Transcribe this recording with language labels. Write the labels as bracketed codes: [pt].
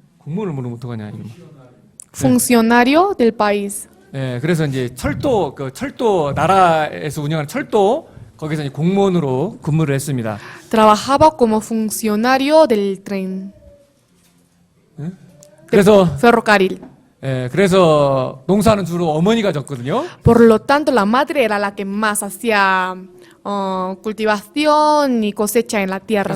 [ko] 공무원을 모르면 어떡하냐 이거. [es] funcionario del país. [ko] 예, 그래서 이제 철도 나라에서 운영하는 철도 거기서 이제 공무원으로 근무를 했습니다. [es] Trabajaba como funcionario del tren, [ko] 그래서 [es] ferrocarril. [ko] 그래서 농사는 주로 어머니가 졌거든요. [es] Por lo tanto, la madre era la que más hacía cultivación y cosecha en la tierra,